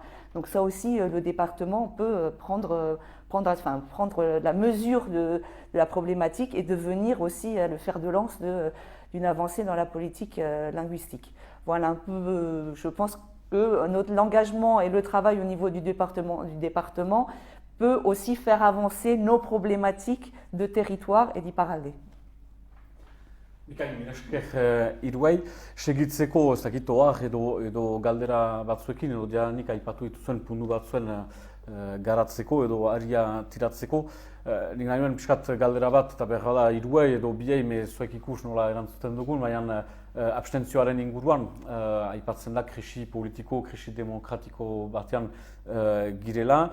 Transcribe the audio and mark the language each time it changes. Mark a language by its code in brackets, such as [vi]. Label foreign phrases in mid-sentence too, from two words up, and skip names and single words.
[fr] Donc ça aussi, le département peut prendre la mesure de la problématique et devenir aussi le fer de lance d'une avancée dans la politique linguistique. Voilà un peu, je pense que l'engagement et le travail au niveau du département peut aussi faire avancer nos problématiques de territoire et d'Iparraldé. [eu] Bikain, esker hiruei, segitzeko ez dakit ohar edo galdera batzuekin edo jadanik aipatu dituzuen puntu batzuen garatzeko edo aria tiratzeko. Nik nahi nuen pixkat galdera bat eta behar da hiruei edo biei zuek ikus nola erantzuten dugun, baina abstentzioaren inguruan aipatzen da krisi politiko, krisi demokratiko batean girela.